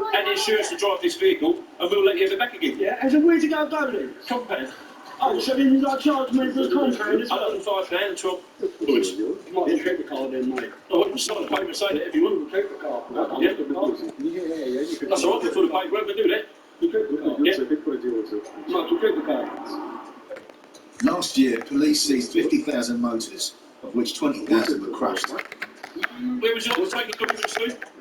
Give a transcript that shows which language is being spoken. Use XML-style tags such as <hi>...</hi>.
<en>and insurance to drive this vehicle, and we'll let you have it back again. Yeah, and so where to go then? Compound. Oh, so then you got to charge me for the compound as well? £105 and 12 quid. You might as well take the car then, mate. I wouldn't sign the paper and say that if you want. Take the car. Yeah. That's all right, for the paper, we do that.</en> <ru>Придется опять проделать это.</ru> <en>Last year, police seized 50,000 motors, of which 20,000 were crushed. Where was your taking documents to?</en>